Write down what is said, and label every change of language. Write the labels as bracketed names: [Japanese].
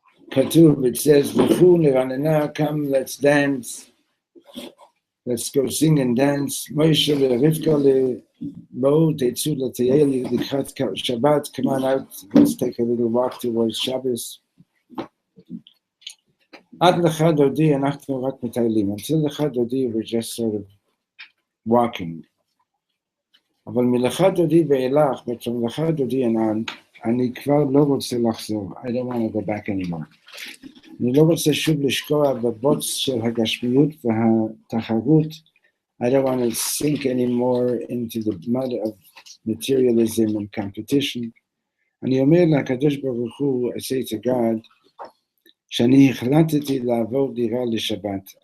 [Hebrew] כתוב, [English] it says, [Hebrew] לכו נרננה, [English] come, let's dance, let's go sing and dance, [Hebrew] מוישה ורבקה בואו, תצאו לטייל לקראת שבת, [English] come on out, let's take a little walk towards Shabbos. [Hebrew] עד לך דודי, אנחנו רק מטיילים. [English] Until לך דודי, we're just sort of walking. [Hebrew] אבל מלך דודי ואילך, [English] but from [Hebrew] לך דודי [English] and on, [Hebrew] אני כבר לא רוצה לחזור. [English] I don't want to go back anymore. [Hebrew] אני לא רוצה שוב לשקוע בבוץ של הגשמיות והתחרות. [English] I don't want to sink anymore into the mud of materialism and competition. [Hebrew] אני אומר לקדוש ברוך הוא, [English] I say to God, [Hebrew] שאני החלטתי לעבור דירה לשבת.